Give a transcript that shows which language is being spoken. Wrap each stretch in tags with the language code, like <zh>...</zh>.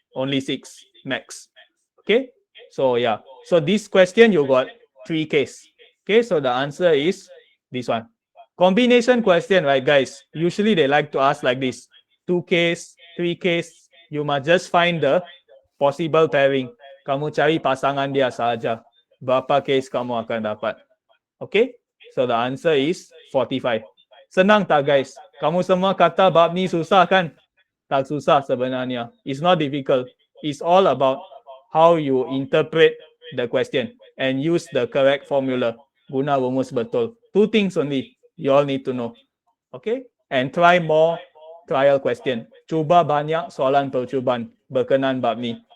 <en>Only 6 max. Okay, so yeah. So this question you got 3 case. Okay, so the answer is this one. Combination question, right guys? Usually they like to ask like this. 2 case, 3 case. You must just find the possible pairing.</en> <ms>Kamu cari pasangan dia saja. Berapa case kamu akan dapat?</ms> <en>Okay, so the answer is 45.</en> <ms>Senang tak</ms> <en>guys?</en> <ms>Kamu semua kata bab ni susah kan? Tak susah sebenarnya.</ms> <en>It's not difficult. It's all about how you interpret the question and use the correct formula.</en> <ms>Guna rumus betul.</ms> <en>2 things only you all need to know. Okay, and try more trial question.</en> <ms>Cuba banyak soalan percubaan berkenaan bab ni.</ms>